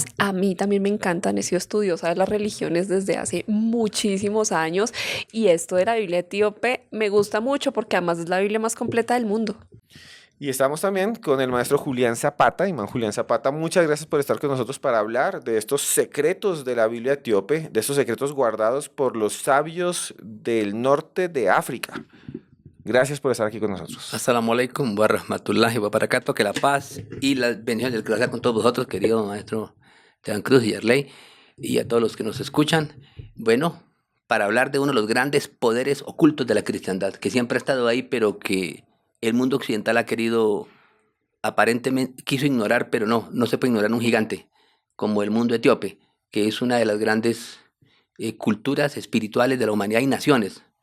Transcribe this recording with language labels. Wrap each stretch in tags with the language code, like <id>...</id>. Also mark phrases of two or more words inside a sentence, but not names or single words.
<es>A mí también me encantan, he sido estudiosa de las religiones desde hace muchísimos años y esto de la Biblia etíope me gusta mucho porque además es la Biblia más completa del mundo. Y estamos también con el maestro Julián Zapata, Imán Julián Zapata. Muchas gracias por estar con nosotros para hablar de estos secretos de la Biblia etíope, de estos secretos guardados por los sabios del norte de África. Gracias por estar aquí con nosotros.</es> <ar>السلام عليكم ورحمة الله وبركاته.</ar> <es>Que la paz y las bendiciones del Creador con todos vosotros, querido maestro Esteban Cruz y Yarley, y a todos los que nos escuchan. Bueno, para hablar de uno de los grandes poderes ocultos de la cristiandad, que siempre ha estado ahí, pero que el mundo occidental ha querido, aparentemente, quiso ignorar, pero no se puede ignorar un gigante, como el mundo etíope, que es una de las grandes culturas espirituales de la humanidad y naciones.</es>